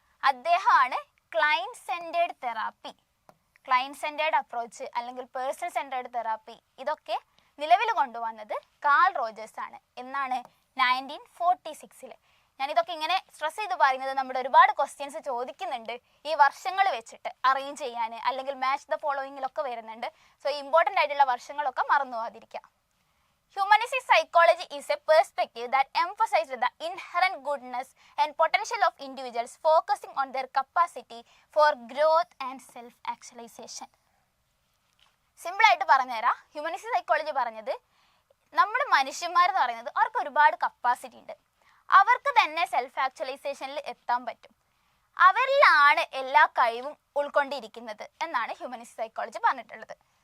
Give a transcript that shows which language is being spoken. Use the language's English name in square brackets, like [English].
[Malayalam] അദ്ദേഹമാണ് client centred therapy, client centred approach അല്ലെങ്കിൽ person centred therapy ഇതൊക്കെ നിലവിൽ കൊണ്ടുവന്നത് കാൾ റോജേഴ്സ് ആണ്. എന്നാണ് 1946. ഞാനിതൊക്കെ ഇങ്ങനെ സ്ട്രെസ് ചെയ്ത് പറയുന്നത് നമ്മുടെ ഒരുപാട് ക്വസ്റ്റ്യൻസ് ചോദിക്കുന്നുണ്ട് ഈ വർഷങ്ങൾ വെച്ചിട്ട് അറേഞ്ച് ചെയ്യാൻ, അല്ലെങ്കിൽ മാച്ച് ദ ഫോളോയിങ്ങിലൊക്കെ വരുന്നുണ്ട്. സോ ഇമ്പോർട്ടൻ്റ് ആയിട്ടുള്ള വർഷങ്ങളൊക്കെ മറന്നു പോകാതിരിക്കുക. [English] Humanistic psychology is a perspective that emphasizes the inherent goodness and potential of individuals, focusing on their capacity for growth and self-actualization. [Malayalam] Simple ആയിട്ട് പറഞ്ഞുതരാം. ഹ്യൂമനിസ്റ്റിക് സൈക്കോളജി പറഞ്ഞത് നമ്മൾ മനുഷ്യന്മാരെന്ന് പറയുന്നത് അവർക്ക് ഒരുപാട് കപ്പാസിറ്റി ഉണ്ട്, അവർക്ക് തന്നെ സെൽഫ് ആക്ച്വലൈസേഷനിൽ എത്താൻ പറ്റും, അവരിലാണ് എല്ലാ കഴിവും ഉൾക്കൊണ്ടിരിക്കുന്നത് എന്നാണ് ഹ്യൂമനിസ്റ്റിക് സൈക്കോളജി പറഞ്ഞിട്ടുള്ളത്.